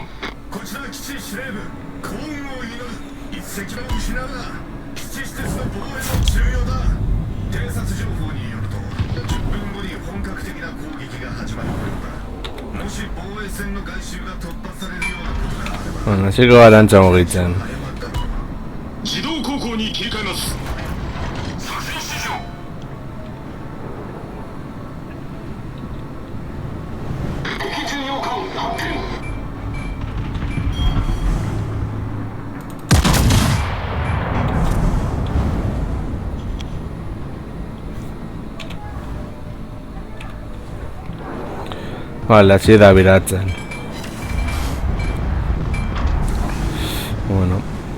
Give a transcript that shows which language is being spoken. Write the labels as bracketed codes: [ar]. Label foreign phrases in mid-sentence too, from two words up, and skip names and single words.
[ja] こちら基地司令部、幸運を祈る。一隻も失うな。基地施設の防衛も重要だ。偵察情報によると、10分後に本格的な攻撃が始まる模様だ。もし防衛線の外周が突破されるようなことがあれば、 [eu] Bueno, hasiko gara antza mugitzen. [ja] 自動航行に切り替えます。作戦指示を。敵巡洋艦発見。 [eu] Vale, hasi da biratzen. Bueno.